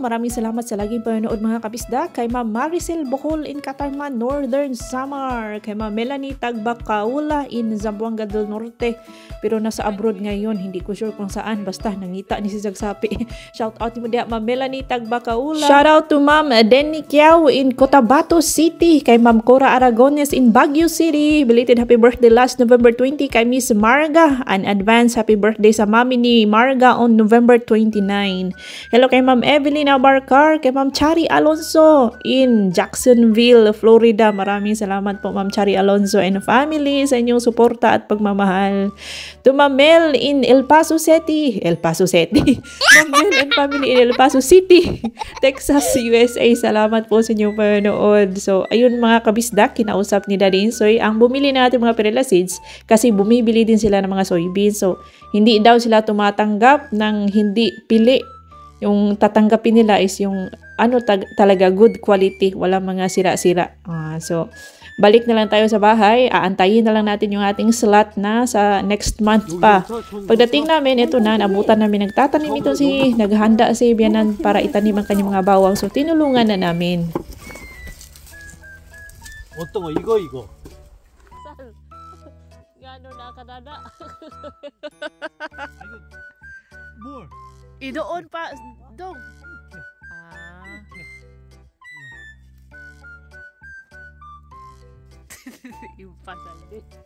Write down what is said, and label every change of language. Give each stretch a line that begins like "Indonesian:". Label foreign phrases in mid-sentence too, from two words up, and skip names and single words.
Filipino: Maraming salamat sa laging panonood mga kabisda. Kay Ma'am Maricel Bohol in Catarman, Northern Samar. Kay Ma'am Melanie Tagbacaula in Zamboanga del Norte. Pero nasa abroad ngayon, hindi ko sure kung saan. Basta
Cebuano: nangita ni si
Filipino: Zagsapi.
English: Shout out
Filipino: mo diya Ma'am Melanie Tagbacaula.
English: Shout out to Ma'am Denny Kiao in Cotabato City. Kay Ma'am Cora Aragones in Baguio City. Belated happy birthday last November 20 kay Miss Marga. An advance happy birthday sa mami ni Marga on November 29. Hello kay Ma'am Evelyn Abarcar. Kay Ma'am Chari Alonso in Jacksonville, Florida.
Filipino: Maraming salamat po Ma'am Chari Alonso
English: and family
Filipino: sa inyong suporta at pagmamahal.
English: To Ma'am Mel in El Paso City. Ma'am Mel and family in El Paso City, Texas, USA.
Filipino: Salamat po sa inyong panonood. So, ayun mga kabisdak, kinausap ni Daddy Insoy ang bumili na natin mga
English: perilla seeds
Filipino: kasi bumibili din sila ng mga soybeans. So, hindi daw sila tumatanggap ng hindi pili. Yung tatanggapin nila is yung talaga
English: good quality,
Filipino: walang mga sira-sira. So, balik na lang tayo sa bahay. Aantayin na lang natin yung ating slot na sa
English: next month
Filipino: pa. Pagdating namin, ito na, nabutan namin. Nagtatanim ito naghanda si Bianan para itanim ang kanyang mga bawang. So, tinulungan na namin.
Korean: 어떤 거 이거
Filipino: Gano na kanada?
Korean: 뭘?
Filipino: Idoon pa dong. Impasal din.